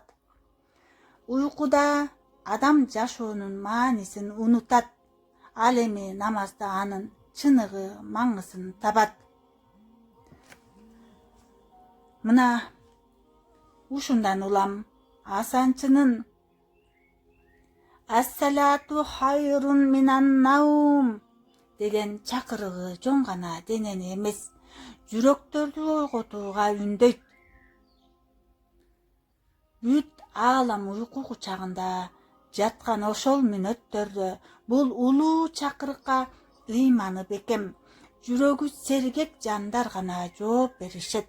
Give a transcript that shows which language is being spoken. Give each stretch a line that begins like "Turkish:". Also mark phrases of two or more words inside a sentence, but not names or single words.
Kyrgyz: Уйкуда адам жашоонун маанисин унутат, ал эми намазда анын чыныгы маңызын табат. Мына ушундан улам асанчынын
Arabic: «الصلاة خير من النوم»
Kyrgyz: деген чакырыгы жон гана денени эмес, жүрөктөрдү ойготууга үндөйт. Бүт аалам уйку кучагында жаткан ошол мүнөттөрдө бул улуу чакырыкка ыйманы бекем, жүрөгү сергек жандар гана жооп беришет.